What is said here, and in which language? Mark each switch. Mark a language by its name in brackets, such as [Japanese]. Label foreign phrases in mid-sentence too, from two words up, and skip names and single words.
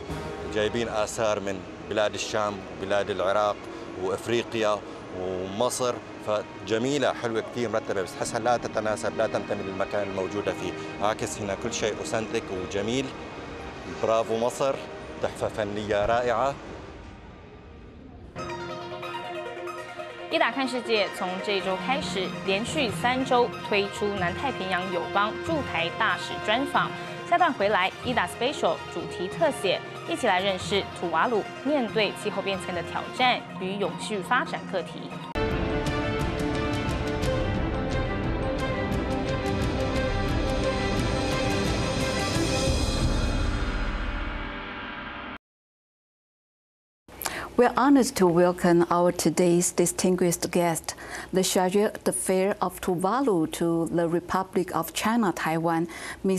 [Arabic] جايبين آثار من بلاد الشام وبلاد العراق وإفريقيا ومصر، فجميلة حلوة كثير مرتبة، بس تحسها لا تتناسب، لا تنتمي للمكان الموجودة فيه. عكس هنا كل شيء أوثنتيك وجميل. برافو مصر، تحفة فنية رائعة. [Chinese] 伊达看世界从这一周开始，连续3周推出南太平洋友邦驻台大使专访。下段回来，ITA Special 主题特写，一起来认识吐瓦鲁面对气候变迁的挑战与永续发展课题。 [English] We're honored to welcome our today's distinguished guest, the Chargé d'Affaires of Tuvalu to the Republic of China, Taiwan, Ms.